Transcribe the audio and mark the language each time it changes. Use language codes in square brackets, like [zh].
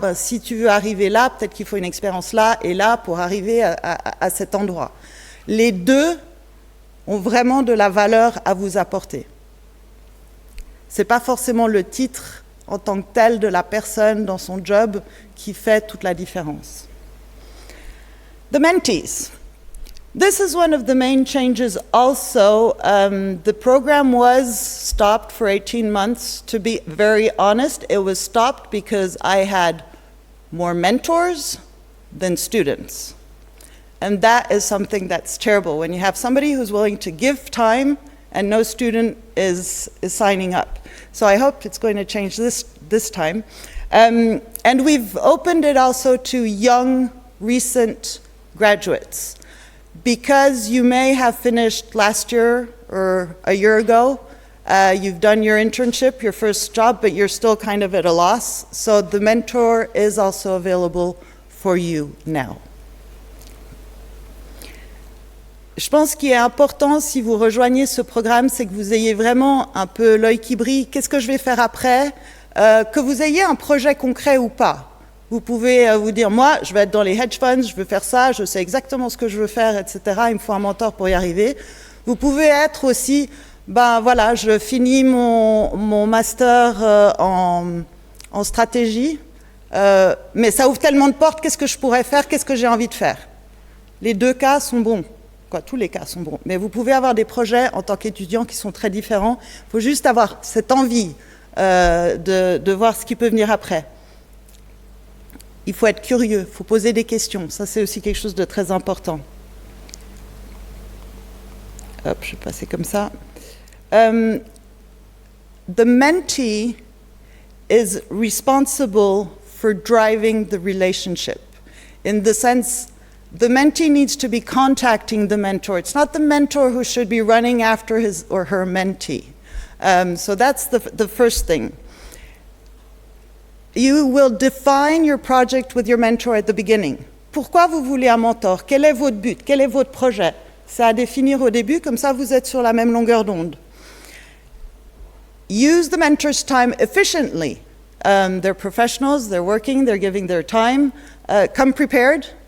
[fr] Si tu veux arriver là, peut-être qu'il faut une expérience là et là pour arriver à cet endroit. Les deux ont vraiment de la valeur à vous apporter. Ce n'est pas forcément le titre en tant que tel de la personne dans son job qui fait toute la différence. [en] The mentees. This is one of the main changes also. The program was stopped for 18 months. To be very honest, it was stopped because I had more mentors than students. And that is something that's terrible. When you have somebody who's willing to give time and no student is signing up. So I hope it's going to change this time. And we've opened it also to young, recent graduates. Because you may have finished last year or a year ago, you've done your internship, your first job, but you're still kind of at a loss. So the mentor is also available for you now. [fr] Je pense qu'il est important, si vous rejoignez ce programme, c'est que vous ayez vraiment un peu l'œil qui brille. Qu'est-ce que je vais faire après? Que vous ayez un projet concret ou pas. Vous pouvez vous dire, moi, je vais être dans les hedge funds, je veux faire ça, je sais exactement ce que je veux faire, etc. Il me faut un mentor pour y arriver. Vous pouvez être aussi, voilà, je finis mon master en stratégie, mais ça ouvre tellement de portes, qu'est-ce que je pourrais faire, qu'est-ce que j'ai envie de faire? Les deux cas sont bons. Tous les cas sont bons, mais vous pouvez avoir des projets en tant qu'étudiant qui sont très différents. Il faut juste avoir cette envie de voir ce qui peut venir après. Il faut être curieux, il faut poser des questions. Ça, c'est aussi quelque chose de très important. Hop, je vais passer comme ça. [en] The mentee is responsible for driving the relationship. In the sense, the mentee needs to be contacting the mentor. It's not the mentor who should be running after his or her mentee. So that's the first thing. You will define your project with your mentor at the beginning. [fr] Pourquoi vous voulez un mentor? Quel est votre but? Quel est votre projet? C'est à définir au début, comme ça vous êtes sur la même longueur d'onde. [en] Use the mentor's time efficiently. They're professionals, they're working, they're giving their time. Come prepared.